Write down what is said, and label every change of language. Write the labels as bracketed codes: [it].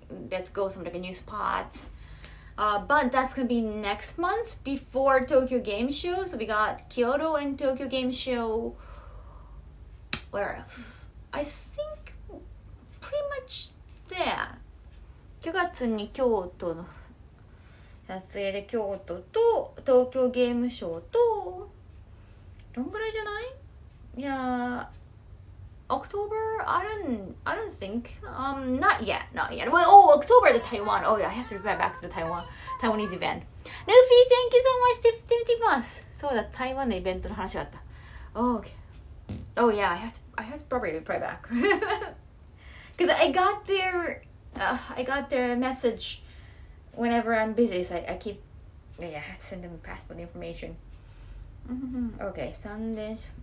[en] Let's go some new spots. But that's gonna be next month before Tokyo Game Show. So we got Kyoto and Tokyo Game Show. Where else? I think pretty much there. [ja] 9月に京都の撮影で京都と東京ゲームショウとどんぐらいじゃない？ [en] いや October? I don't think. Not yet. Well, October the Taiwan. Oh yeah, I have to reply back to the Taiwanese event. Luffy, thank you so much. ティマス。 [ja] そうだ、台湾のイベントの話があった。 [en] Oh, okay. Oh yeah, I have to probably reply back. Because I got their message whenever I'm busy, so I have to send them passport information. Okay, Sunday.